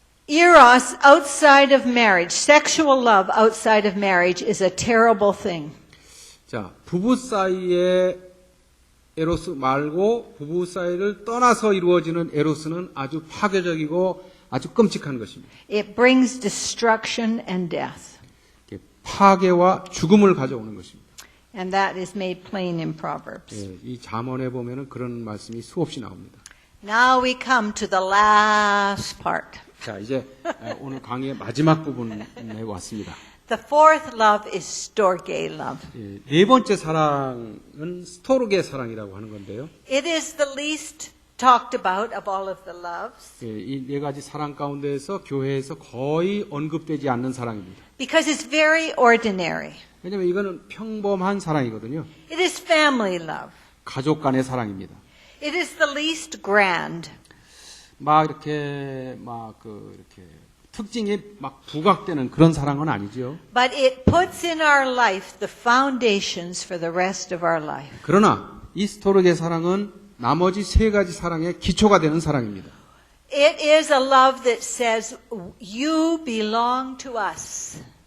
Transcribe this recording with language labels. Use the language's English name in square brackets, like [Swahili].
[English] Eros outside of marriage, sexual love outside of marriage is a terrible thing. [Korean] 자, 부부 사이에 에로스 말고 부부 사이를 떠나서 이루어지는 에로스는 아주 파괴적이고 아주 끔찍한 것입니다. [English] It brings destruction and death. [Korean] 파괴와 죽음을 가져오는 것입니다. [English] And that is made plain in Proverbs. [Korean] 이 잠언에 보면은 그런 말씀이 수없이 나옵니다. [English] Now we come to the last part. [Korean] 자, 이제 오늘 강의의 마지막 부분에 왔습니다. [English] The fourth love is storge love. [Korean] 네 번째 사랑은 스토르게 사랑이라고 하는 건데요. [English] It is the least talked about of all of the loves [Korean] 이 네 가지 사랑 가운데에서 교회에서 거의 언급되지 않는 사랑입니다. [English] because it's very ordinary. [Korean] 왜냐하면 이거는 평범한 사랑이거든요. [English] It is family love. [Korean] 가족 간의 사랑입니다. [English] It is the least grand. [Korean] 막 이렇게 이렇게 특징이 막 부각되는 그런 사랑은 아니죠. [English] But it puts in our life the foundations for the rest of our life. [Korean] 그러나 이 스토르게 사랑은 나머지 세 가지 사랑의 기초가 되는 사랑입니다. [English] It is a love that says, you belong to us.